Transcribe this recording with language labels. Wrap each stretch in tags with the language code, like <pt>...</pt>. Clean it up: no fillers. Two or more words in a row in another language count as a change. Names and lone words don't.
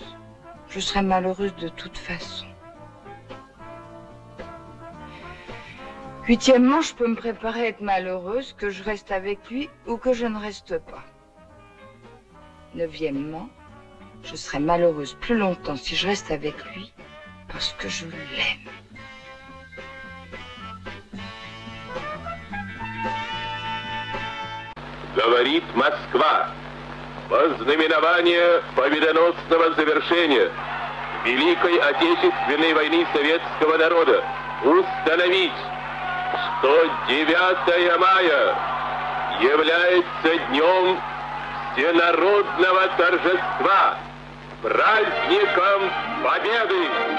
<fr>Je serai malheureuse de toute façon. Huitièmement, je peux me préparer à être malheureuse, que je reste avec lui ou que je ne reste pas. Neuvièmement, je serai malheureuse plus longtemps si je reste avec lui, parce que je l'aime.</fr> <ru>Говорит Москва. Вознаменование победоносного завершения Великой Отечественной войны советского народа установить, что 9 мая является днем всенародного торжества, праздником Победы!</ru>